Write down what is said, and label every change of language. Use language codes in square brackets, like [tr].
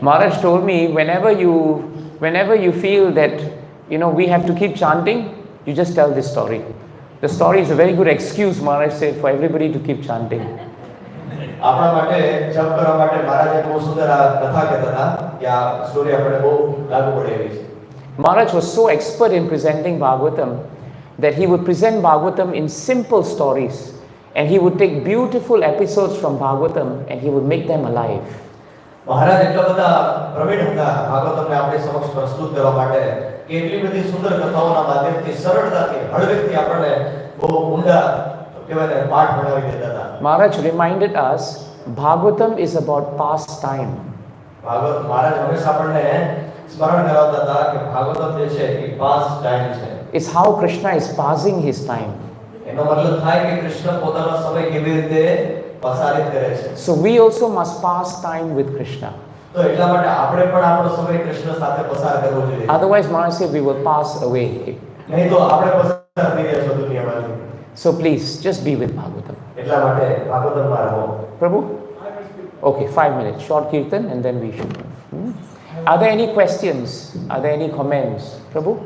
[en] Maharaj told me, whenever you feel that, we have to keep chanting, you just tell this story. The story is a very good excuse, Maharaj said, for everybody to keep chanting. [gu] આપણા માટે જપ કરવા માટે મહારાજે બહુ સુંદર આ કથા કહેતા હતા કે આ સ્ટોરી આપણે બહુ લાગુ પડે એવી છે. [en] Maharaj was so expert in presenting Bhagavatam that he would present Bhagavatam in simple stories, and he would take beautiful episodes from Bhagavatam and he would make them alive. [gu] મહારાજ એટલા બધા પ્રવીણ હતા ભાગવતમને આપણી સમક્ષ પ્રસ્તુત કરવા માટે કે એટલી બધી સુંદર કથાઓના માધ્યમથી સરળતાથી હળવેકથી આપણને બહુ ઊંડા કહેવાય ને પાઠ ભણાવી દેતા હતા. [en] Maharaj reminded us Bhagavatam is about past time. [gu] મહારાજ હંમેશા આપણને સ્મરણ કરાવતા હતા કે ભાગવતમ જે છે એ [en] past time [gu] છે. [en] It's how Krishna is passing his time. [gu] એનો મતલબ થાય કે કૃષ્ણ પોતાનો સમય કેવી રીતે પસારિત કરે છે. [en] So we also must pass time with Krishna. [gu] તો એટલા માટે આપણે પણ આપણો સમય કૃષ્ણ સાથે પસાર કરવો જોઈએ. [en] Otherwise, Maharaj said we will pass away. [gu] નહીં તો આપણે પસાર થઈ જશું દુનિયામાંથી. [en] So please, just be with Bhagavatam. [gu] એટલા માટે ભાગવતમાં રહો. [en] Prabhu? Okay, 5 minutes, short kirtan, and then we should. Are there any questions? Are there any comments? Prabhu?